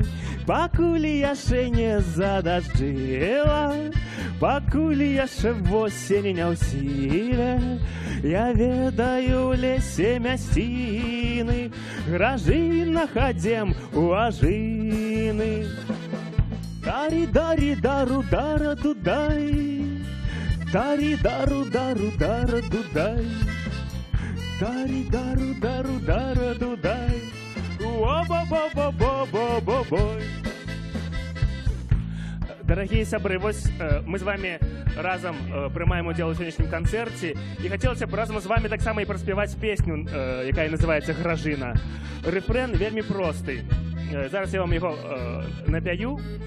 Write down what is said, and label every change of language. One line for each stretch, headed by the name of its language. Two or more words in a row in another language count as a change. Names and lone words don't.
Belarusian: Пакуль яшчэ не задажджыла, пакуль яшчэ восень не ў сіле, я ведаю ў лесе мясціны, гражына хадзем у ажыны. Тари-дари-дару, дара-дудай, тари-дару, дару, дара-дудай, тари-дару, дару, дара-дудай, о-бо-бо-бо-бо-бо-бо-бой. Дорогие сябры, вось мы з вами разам прымаем удзел у сённяшнім канцэрце, і хацелася б разам з вами таксама і праспяваць песню, якая называецца «Гражына». Рэфрэн вельмі просты. Зараз я вам яго напяю.